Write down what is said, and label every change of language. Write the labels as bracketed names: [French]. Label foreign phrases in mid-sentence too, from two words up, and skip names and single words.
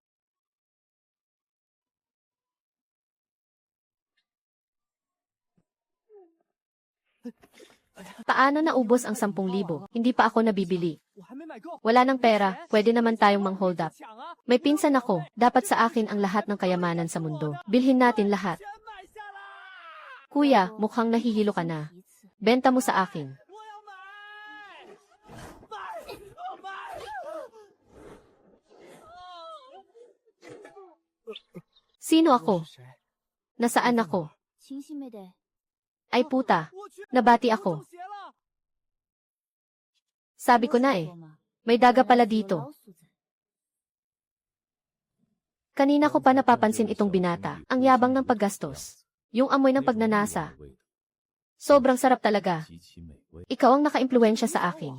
[Filipino] Paano naubos ang 10,000? Hindi pa ako nabibili. [Chinese] 我还没买够， [Filipino] Wala ng pera, pwede naman tayong mang-hold up. [Chinese] 抢啊！ [Filipino] May pinsan ako, dapat sa akin ang lahat ng kayamanan sa mundo. Bilhin natin lahat. [Chinese] 全买下啦！ [Filipino] Kuya, mukhang nahihilo ka na. Benta mo sa akin. [Chinese] 我要买，买，我买。 [Filipino] Sino ako? Nasaan ako? 清晰妹得， Ay puta, [Chinese] 我去， [Filipino] nabati [Chinese] 我 [Filipino] ako. [Chinese] 中邪了！ [Filipino] Sabi ko na eh, may daga pala dito. Kanina ko pa napapansin itong binata, ang yabang ng paggastos. Yung amoy ng pagnanasa. Sobrang sarap talaga. Ikaw ang naka-impluwensya sa akin.